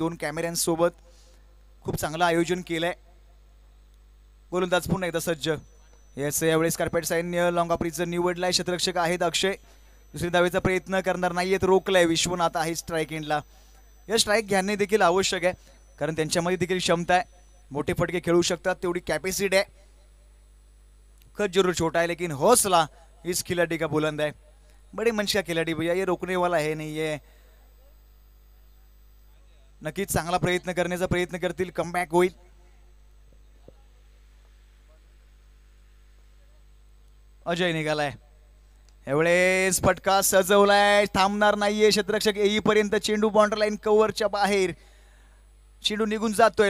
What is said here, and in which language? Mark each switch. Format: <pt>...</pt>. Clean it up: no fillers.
<mr>2 कॅमेऱ्यांसोबत खूप चांगलं आयोजन केलंय. गोलंदाज पुन्हा एकदा सज्ज. येस यावेळेस कार्पेट सैन्य लॉंग ऑपरीचं निवडलाय. क्षेत्ररक्षक आहेत अक्षय. दुसरी धावेचा प्रयत्न करणार नाहीयेत. रोखलाय. विश्वनाथ आहे स्ट्राईक एंडला. या स्ट्राईक घेणे देखील आवश्यक आहे कारण त्यांच्यामध्ये देखील क्षमता आहे. मोठे फटके खेळू शकतात तेवढी कॅपॅसिटी आहे.</mr> <hi>कद जरूर छोटा है लेकिन हौसला इस खिलाड़ी का बुलंद है. बड़े मंच का खिलाड़ी भैया, ये रोकने वाला है नहीं.</hi> <mr>ये नक्कीच चांगला प्रयत्न करण्याचा प्रयत्न करतील. कमबॅक होईल. अजय निघालाय. यावेळेस फटका सजवलाय. थांबणार नाहीये क्षेत्ररक्षक येईपर्यंत. चेंडू बाउंड्री लाईन कव्हरच्या बाहेर. चेंडू निघून जातोय.</mr>